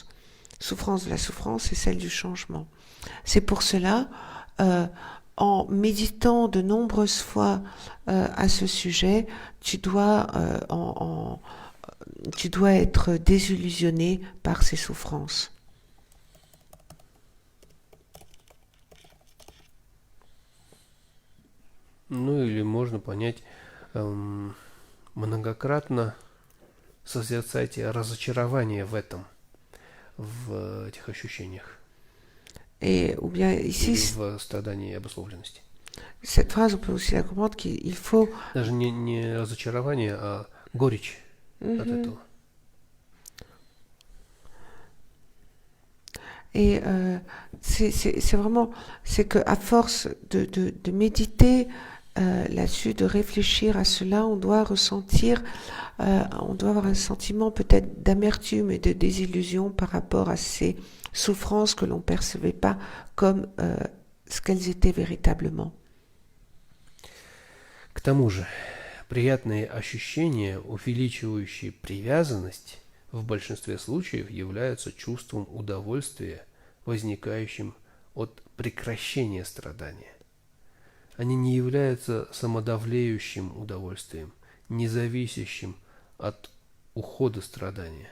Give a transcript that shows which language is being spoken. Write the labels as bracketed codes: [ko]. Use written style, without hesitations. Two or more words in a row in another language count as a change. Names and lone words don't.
[fr] Souffrance de la souffrance et celle du changement. C'est pour cela, en méditant de nombreuses fois à ce sujet, tu dois être désillusionné par ces souffrances. [ru] Ну или можно понять, многократно созерцайте разочарование в этом, в этих ощущениях. [fr] Et, ou bien ici, [ru] в страдании обусловленности. [fr] Cette phrase, on peut aussi la comprendre qu'il faut... [ru] Даже не разочарование, а горечь от этого. [fr] Et c'est vraiment, c'est que à force de méditer là-dessus, de réfléchir à cela, on doit ressentir, on doit avoir un sentiment peut-être d'amertume et de désillusion par rapport à ces souffrances que l'on percevait pas comme ce qu'elles étaient véritablement. [ru] К тому же, приятные ощущения, увеличивающие привязанность, в большинстве случаев являются чувством удовольствия, возникающим от прекращения страдания. Они не являются самодовлеющим удовольствием, не зависящим от ухода страдания.